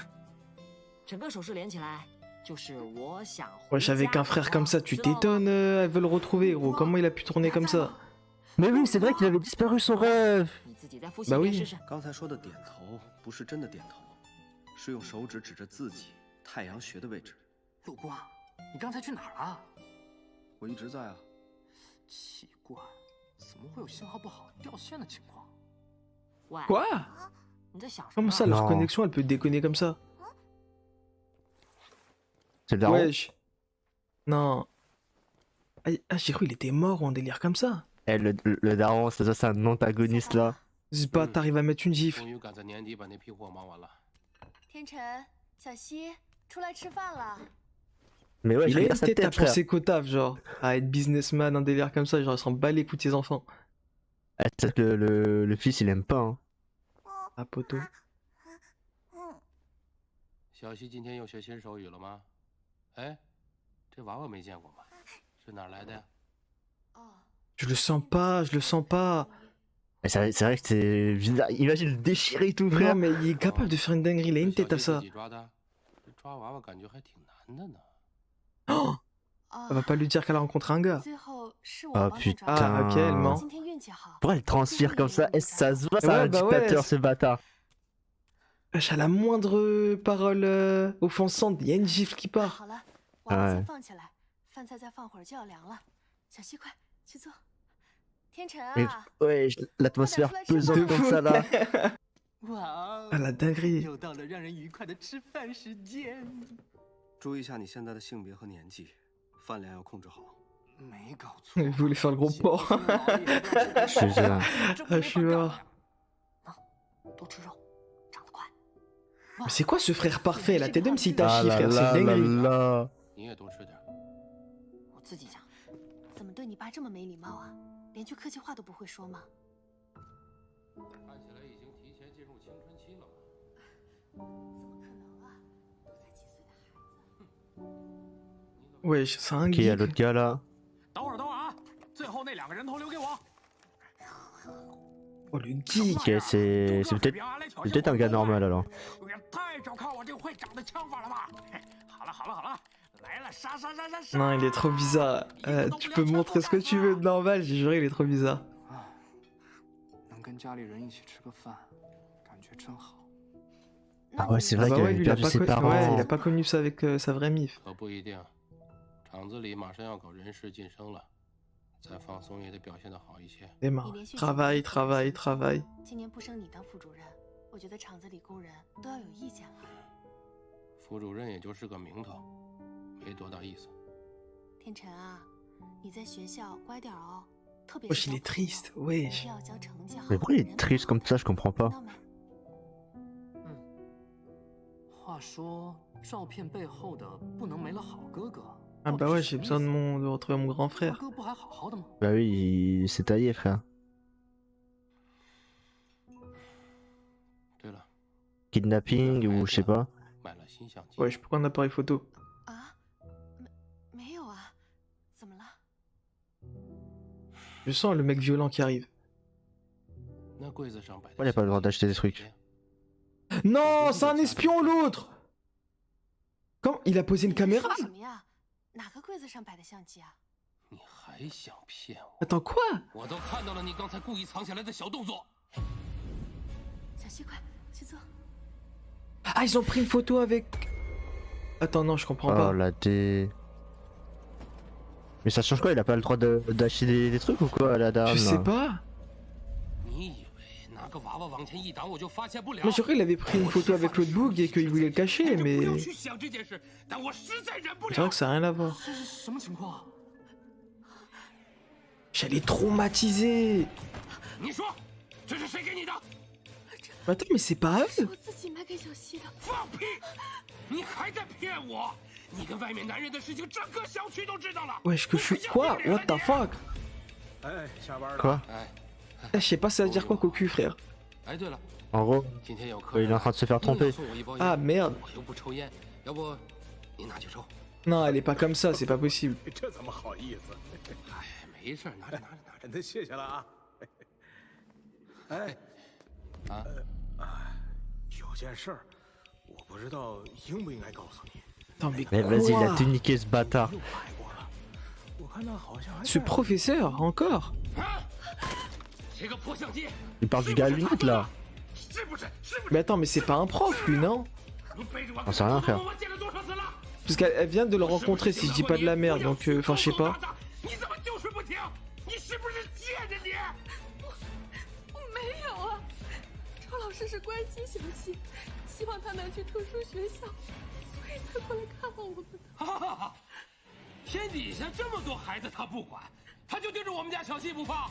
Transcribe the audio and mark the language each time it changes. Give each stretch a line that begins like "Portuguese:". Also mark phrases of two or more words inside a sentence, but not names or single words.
Chinese: 整个手势连起来，就是我想回
French: Wesh,
Chinese: 家。
French: avec un frère comme ça, tu
Chinese: 知道吗
French: t'étonnes, elle veut le retrouver, gros. Comment il a pu tourner comme ça? Mais oui, c'est vrai qu'il avait disparu son ref.
Chinese: 你自己再复习
French: Bah
Chinese: 一遍
French: oui
Chinese: 试试。刚才说的点头不是真的点头，是用手指指着自己太阳穴的位置，陆光，你刚才去哪儿了？我一直在啊。奇怪，怎么会有信号不好掉线的情况？喂，
French: Quoi
Chinese: 你在想什
French: Comment
Chinese: 么？
French: ça, leur Non. connexion, elle peut déconner comme ça? C'est le daron. Wesh. Non. Ah, j'ai cru il était mort ou un délire comme ça. Eh, le daron, c'est un antagoniste là. C'est pas, t'arrives à mettre une gifle.
Chinese: 终于赶在年底把那批货忙完了。天辰，小西，出来吃饭了。
French: Mais ouais, Il a une regarde sa tête à tête, frère. penser qu'au taf, genre. À être businessman, un délire comme ça, genre, il s'en bat les coups de ses enfants. Eh, c'est que le fils, il aime pas. Hein. Ah, poteau.
Chinese: 小西今天又学新手语了吗？哎，这娃娃没见过吗？是哪儿来的呀？
French: Je le sens pas, je le sens pas. Eh, c'est vrai que c'est bizarre. Imagine le déchirer et tout, frère. Non, mais il est capable de faire une dinguerie, il a une
Chinese: 小
French: tête à
Chinese: 西自
French: ça.
Chinese: 己抓的，这抓娃娃感觉还挺难的呢。
French: Oh Elle va pas lui dire qu'elle a rencontré un gars.
Chinese: 最后是我
French: Ah
Chinese: 帮他
French: putain.
Chinese: 抓的。
French: Ah, ok, elle ment.
Chinese: 今天运气好。
French: Pourquoi elle transpire comme ça? Eh, ça se voit, c'est Ouais, un bah ouais, dictateur, c'est- ce bâtard. Wesh, à la moindre parole offensante, il y a une gifle qui part.
Chinese: 好了，娃娃哎先放起来，饭菜再放会儿就要凉了。小西，快去做。天辰
French: Mais
Chinese: 啊，
French: ouais, l'atmosphère pesante comme ça là.
Chinese: 哇哦
French: Ah, la dinguerie.
Chinese: 又到了让人愉快的吃饭时间。注意一下你现在的性别和年纪，饭量要控制好。没搞错。
French: Il voulait faire le gros porc. Je te jure. Ah, je suis mort.
Chinese: 多吃肉，长得快。
French: Mais c'est quoi ce frère parfait là? T'es d'homme si t'as Ah chi, là frère, c'est là une là dinguerie. là.
Chinese: 你也多吃点。我自己讲。怎么对你爸这么没礼貌啊？连句客气话都不会说吗？看起来已经提前进入青春期了吧？怎么可能啊？都才几岁的孩子。
French: Wesh, c'est un Qui y a geek. l'autre gars là?
Chinese: 等会儿，等会儿啊！最后那两个人头留给我。
French: Oh, le geek. Ok, c'est peut-être un gars normal alors.
Chinese: 太小看我这会长的枪法了吧？好了好了好了，来了，杀杀杀杀杀！
French: Non, il est trop bizarre. Tu peux me montrer ce que tu veux de normal, j'ai juré, il est trop bizarre.
Chinese: 能跟家里人一起吃个饭，感觉真好。
French: Ah ouais, c'est Ah vrai bah qu'il ouais, avait lui, il a perdu pas, ses ouais, parents. il a pas connu ça avec sa vraie mif.
Chinese: 可不一定，厂子里马上要搞人事晋升了，再放松也得表现得好一些。
French: Les mains. Travail, travail, travail.
Chinese: 今年不升你当副主任，我觉得厂子里工人都要有意见了。副主任也就是个名头，没多大意思。天辰啊，你在学校乖点哦，特别
French: Wesh,
Chinese: 是
French: il
Chinese: 交
French: est
Chinese: 朋友
French: triste,
Chinese: 一
French: wesh.
Chinese: 定要交成绩好
French: Mais
Chinese: 的
French: pourquoi il
Chinese: 人
French: est triste comme ça? Je comprends
Chinese: 听
French: pas.
Chinese: 到没？话说，照片背后的不能没了好哥哥。
French: Ah bah ouais, j'ai besoin de retrouver mon grand
Chinese: 大
French: frère.
Chinese: 哥不还好好的吗？
French: Bah oui, il s'est taillé, frère.
Chinese: 对了，
French: Kidnapping ou je sais pas.
Chinese: 买了新相机。
French: Wesh, pourquoi un appareil photo?
Chinese: 啊，没有啊，怎么了？
French: Je sens le mec violent qui arrive.
Chinese: 那柜子上摆的
French: Pourquoi il a pas le droit d'acheter des
Chinese: 相机
French: trucs? Non, c'est un espion l'autre! Comment? Il a posé une
Chinese: 你在
French: caméra?
Chinese: 说什么呀？哪个柜子上摆的相机啊？你还想骗我？
French: Attends, quoi?
Chinese: 我都看到了你刚才故意藏起来的小动作。小西，快去做。
French: Ah, ils ont pris une photo avec... Attends, non, je comprends Oh pas. la dé. Mais ça change quoi? Il a pas le droit d'acheter des trucs ou quoi, la dame? Je sais là pas.
Chinese: 你以为拿个娃娃往前一挡我就发现不了？
French: Moi, j'aurais il avait pris une photo avec l'autre boug et qu'il voulait le cacher,
Chinese: 不
French: mais...
Chinese: 要去想这件事，但我实在忍不
French: C'est vrai
Chinese: 了
French: que。ça n'a rien à voir.
Chinese: 这是什么情况？
French: J'allais traumatiser.
Chinese: 你说，这是谁给你的？
French: Mais attends, mais c'est pas
Chinese: 是
French: eux?
Chinese: 我自己买给小西的。放屁！你还在骗我！你跟外面男人的事情，整个小区都知道了。
French: Wesh, que je suis... Quoi?
English: What the fuck?
French: Quoi?
Chinese: 哎
French: Eh, je sais pas ça veut dire quoi, cocu, frère.
Chinese: 哎，对了，
French: En gros,
Chinese: 今天有客
French: il
Chinese: 人
French: est en train de se faire
Chinese: 硬要
French: tromper.
Chinese: 送我一包
French: Ah,
Chinese: 烟，
French: merde.
Chinese: 我又不抽烟，要不你拿去抽？
French: Non, elle est pas comme ça, c'est pas possible.
Chinese: 这怎么好意思？哎，没事，拿着拿着拿着。那谢谢了啊。哎，啊，有件事儿，我不知道应不应该告诉你。
French: Attends, mais Mais vas-y, il a quoi? tout niqué ce bâtard.
Chinese: 又拍过了，我看他好像还
French: Ce
Chinese: 在
French: professeur, encore?
Chinese: 这个破相机，
French: Il parle du gars à lunettes là.
Chinese: 是不是？是不是？
French: Mais attends, mais c'est pas un prof, lui, non?
Chinese: 你背着我，
French: J'en sais rien, frère.
Chinese: 我见了多少次了？
French: Parce qu'elle vient de le rencontrer, si je dis pas de la merde, donc enfin je sais pas.
Chinese: 你怎么就是不听？你是不是贱着你？我没有啊，周老师是关心小希，希望他能去特殊学校，所以才过来看望我们的。哈，天底下这么多孩子他不管，他就盯着我们家小希不放。